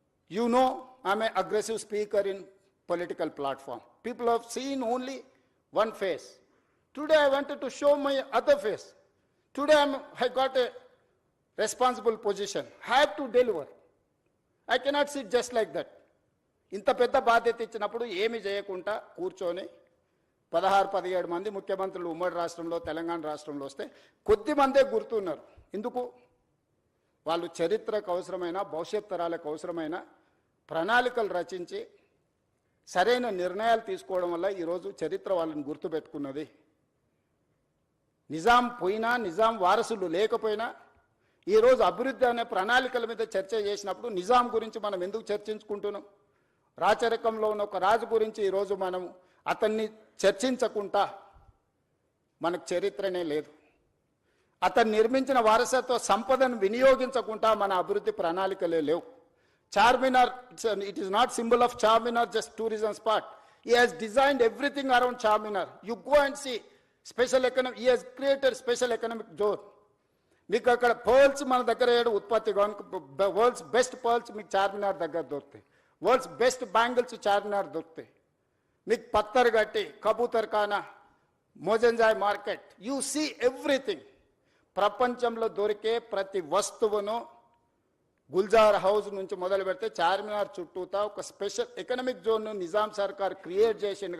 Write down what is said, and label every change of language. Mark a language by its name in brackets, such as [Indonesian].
[English] You know, I am an aggressive speaker in political platform. People have seen only one face. Today I wanted to show my other face. Today I got a responsible position. I have to deliver. I cannot sit just like that. [Telugu] ఇంత పెద్ద బాధ్యత ఇచ్చినప్పుడు ఏమి చేయకుండా కూర్చొని 16-17 మంది ముఖ్యమంత్రులు ఉమ్మడి రాష్ట్రంలో, తెలంగాణ రాష్ట్రంలో వస్తే కొద్ది మందే గుర్తున్నారు. ఎందుకు? వాళ్ళు చరిత్రకు అవసరమైన, భవిష్యత్ తరాలకు అవసరమైన ప్రణాళికలు రచించి సరైన నిర్ణయాలు తీసుకోవడం వల్ల ఈరోజు చరిత్ర వాళ్ళని గుర్తుపెట్టుకున్నది. నిజాం పోయినా, నిజాం వారసులు లేకపోయినా ఈరోజు అభివృద్ధి అనే ప్రణాళికల మీద చర్చ చేసినప్పుడు నిజాం గురించి మనం ఎందుకు చర్చించుకుంటున్నాం? రాచరికంలో ఉన్న ఒక రాజు గురించి ఈరోజు మనం అతన్ని చర్చించకుండా మనకు చరిత్రనే లేదు. అతను నిర్మించిన వారసత్వ సంపదను వినియోగించకుండా మన అభివృద్ధి ప్రణాళికలే లేవు. Charminar, [English] it is not symbol of Charminar just tourism spot. He has designed everything around Charminar. You go and see special economic, he has created special economic zone. [Telugu] మీకు అక్కడ పర్ల్స్ మన దగ్గర ఏడు ఉత్పత్తి, వరల్డ్స్ బెస్ట్ పర్ల్స్ మీకు చార్మినార్ దగ్గర దొరుకుతాయి. World's best bangles Charminar దొరుకుతాయి. మీకు పత్తర్ గట్టి, కబూతర్ ఖానా, Mozamjahi market, [English] You see everything. [Telugu] ప్రపంచంలో దొరికే ప్రతి వస్తువును గుల్జార్ హౌస్ నుంచి మొదలు పెడితే చార్మినార్ చుట్టూతా ఒక స్పెషల్ ఎకనామిక్ జోన్ను నిజాం సర్కార్ క్రియేట్ చేసింది.